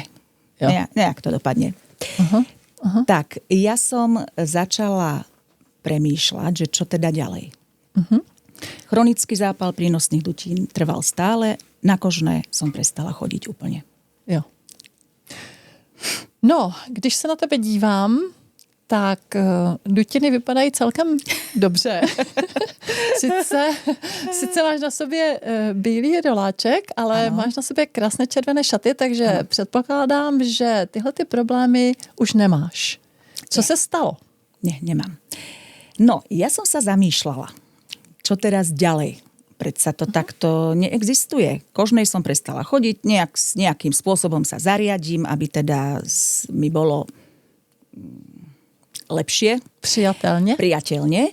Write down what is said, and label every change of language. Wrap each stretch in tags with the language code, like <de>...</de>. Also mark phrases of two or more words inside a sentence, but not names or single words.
<sk>Nejak to dopadne. Tak, ja som začala premýšľať, že čo teda ďalej. Chronický zápal prínosných dutín trval stále, na kožné som prestala chodiť úplne. Jo.</sk> <cs>No, když se na tebe dívám, tak dutiny vypadají celkem dobře. Sice máš na sobě bílý roláček, ale máš na sobě krásné červené šaty, takže předpokládám, že tyhle ty problémy už nemáš. Co se stalo?</cs> <sk>Nie, nemám. No, ja som sa zamýšľala, čo teraz ďalej. Predsa to takto neexistuje. Kožnej som prestala chodiť, nejakým spôsobom sa zariadím, aby teda mi bolo lepšie, priateľne,</sk>